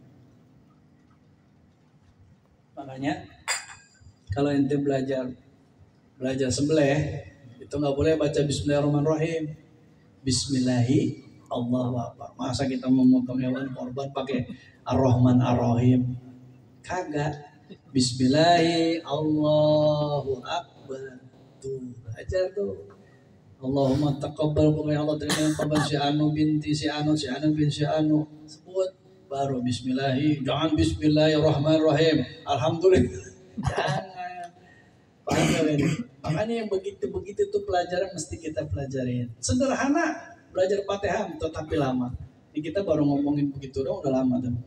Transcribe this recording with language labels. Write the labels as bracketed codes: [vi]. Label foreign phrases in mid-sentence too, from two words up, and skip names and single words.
[id] Makanya kalau ente belajar sembelih itu nggak boleh baca Bismillahirrahmanirrahim. [ar] بسم الله الله أكبر. [id] Masa kita memotong hewan korban pakai [ar] الرحمن الرحيم? [id] Kagak. [ar] بسم الله الله أكبر. [id] Tuh belajar tuh. [ar] اللهم تقبل, [id] pokoknya Allah terima kabar si Anu binti si Anu bin si Anu, sebut baru Bismillahi. Jangan Bismillahirrahmanirrahim. Alhamdulillah. Jangan. Paham ini? Makanya yang begitu tuh pelajaran mesti kita pelajarin. Sederhana belajar Fatihah tetapi lama. Ini kita baru ngomongin begitu dong, udah lama tuh.